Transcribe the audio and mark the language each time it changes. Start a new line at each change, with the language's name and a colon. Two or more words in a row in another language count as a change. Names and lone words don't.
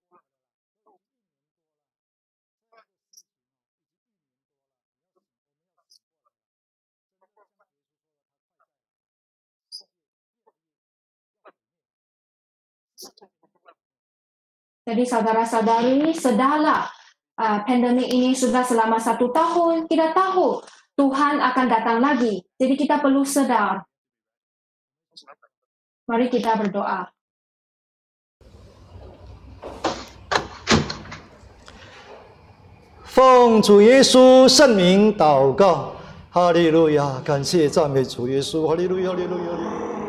Malay: Jadi saudara-saudari, sedarlah pandemik ini sudah selama 1 tahun, kita tahu Tuhan akan datang lagi. Jadi kita perlu sedar. Mari kita berdoa.
Chinese: 奉主耶稣圣名祷告，哈利路亚！感谢赞美主耶稣，哈利路亚，哈利路亚，哈利路亚。